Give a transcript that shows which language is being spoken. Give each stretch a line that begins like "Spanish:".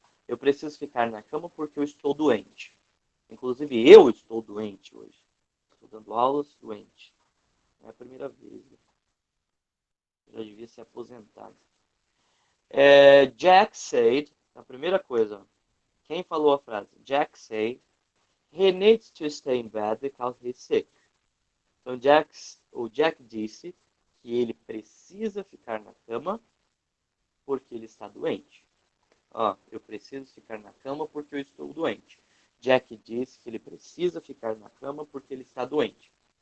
Portuguese: Eu preciso ficar na cama porque eu estou doente. Inclusive, eu estou doente hoje. Estou dando aulas doente. Não é a primeira vez. Já devia ser aposentado.
English: Jack said,
Portuguese: a primeira coisa, quem falou a frase?
English: Jack said, he needs to stay in bed because he's sick.
Portuguese: Então, o Jack disse que ele precisa ficar na cama porque ele está doente. Eu preciso ficar na cama porque eu estou doente. Jack disse que ele precisa ficar na cama porque ele está doente.